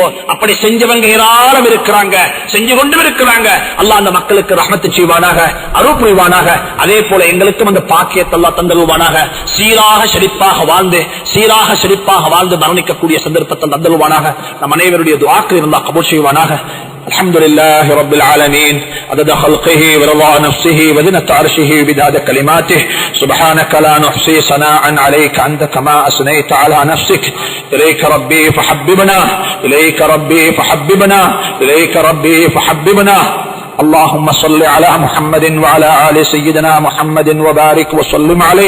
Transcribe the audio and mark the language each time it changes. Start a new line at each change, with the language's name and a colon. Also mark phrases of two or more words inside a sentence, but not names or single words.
Tamil: அப்படி செஞ்சவங்க ஏராளம் இருக்கிறாங்க, செஞ்சு கொண்டு இருக்கிறாங்க. அல்லாஹ் அந்த மக்களுக்கு ரஹ்மத்து செய்வானாக, அருள் புரிவானாக. அதே போல எங்களுக்கும் அந்த பாக்கியத்தை அல்லாஹ் தந்த தந்தருவானாக. சீராக செழிப்பாக வாழ்ந்து மரணிக்கக்கூடிய சந்தர்ப்பத்தை தந்தருவானாக. நம் அனைவருடைய துஆக்கள் இருந்தா கபூல் செய்வானாக.
Arabic: الحمد لله رب العالمين عدد خلقه ورضا نفسه وزنة عرشه ومداد كلماته سبحانك لا نحصي ثناء عليك أنت كما أثنيت على نفسك إليك ربي فحببنا اللهم صل على محمد وعلى آل سيدنا محمد وبارك وسلم عليه.